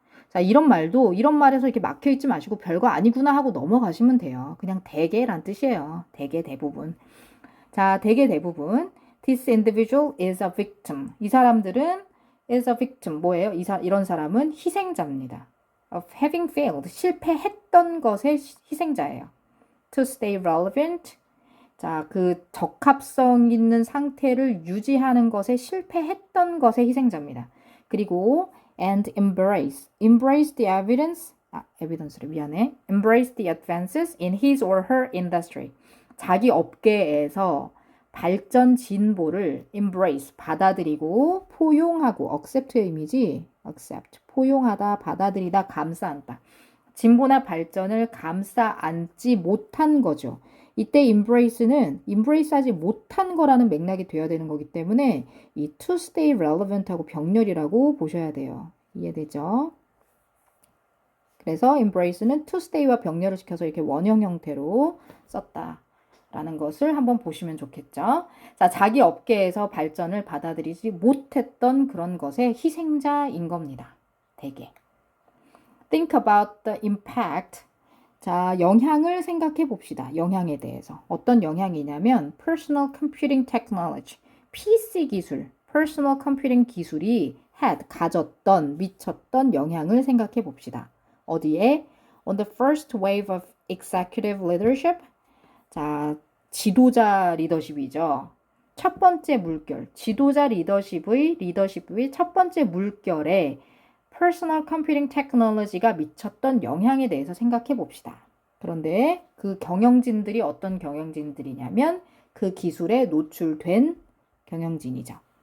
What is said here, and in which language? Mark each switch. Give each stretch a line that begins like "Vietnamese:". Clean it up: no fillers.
Korean: 자, 이런 말에서 이렇게 막혀 있지 마시고 별거 아니구나 하고 넘어가시면 돼요. 그냥 대개란 뜻이에요. 대부분. 자, 대부분.
English: This individual is a victim.
Korean: 이 사람들은
English: is a victim.
Korean: 뭐예요? 이런 사람은 희생자입니다.
English: Of having failed.
Korean: 실패했던 것의 희생자예요.
English: To stay relevant.
Korean: 자, 그 적합성 있는 상태를 유지하는 것에 실패했던 것의 희생자입니다. 그리고
English: and embrace the evidence
Korean: 를 미안해.
English: embrace the advances in his or her industry.
Korean: 자기 업계에서 발전 진보를 embrace 받아들이고 포용하고 accept의 의미지. accept 포용하다, 받아들이다, 감싸 안다. 진보나 발전을 감싸 안지 못한 거죠. 이때 embrace하지 못한 거라는 맥락이 되어야 되는 거기 때문에 이 to stay relevant하고 병렬이라고 보셔야 돼요. 이해되죠? 그래서 embrace는 to stay와 병렬을 시켜서 이렇게 원형 형태로 썼다라는 것을 한번 보시면 좋겠죠. 자, 자기 업계에서 발전을 받아들이지 못했던 그런 것의 희생자인 겁니다. 대개.
English: Think about the impact.
Korean: 자, 영향을 생각해 봅시다. 영향에 대해서. 어떤 영향이냐면 personal computing technology, PC 기술, personal computing 기술이 had 가졌던 미쳤던 영향을 생각해 봅시다. 어디에?
English: On the first wave of executive leadership.
Korean: 자, 지도자 리더십이죠. 첫 번째 물결, 지도자 리더십의 첫 번째 물결에 personal computing technology가 미쳤던 영향에 대해서 생각해 봅시다. 그런데 그 경영진들이 어떤 경영진들이냐면 그 기술에 노출된 경영진이죠.